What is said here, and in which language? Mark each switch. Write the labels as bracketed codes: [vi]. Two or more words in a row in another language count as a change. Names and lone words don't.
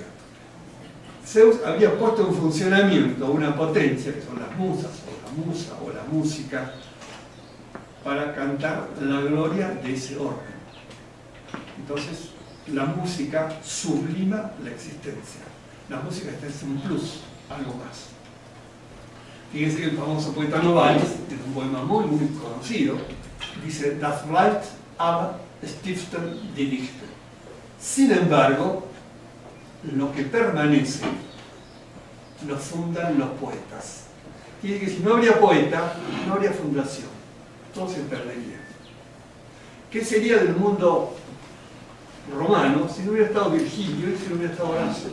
[es] Zeus había puesto en funcionamiento una potencia, que son las musas, o la musa, o la música, para cantar la gloria de ese orden. Entonces, la música sublima la existencia. La música es un plus, algo más. Fíjense que el famoso poeta Novalis, en un poema muy conocido, dice: [de] Das bleibt aber stiften die Dichter. [es] Sin embargo, lo que permanece lo fundan los poetas. Quiere decir que si no habría poeta, no habría fundación. todo se perdería. ¿Qué sería del mundo romano si no hubiera estado Virgilio y si no hubiera estado Horacio?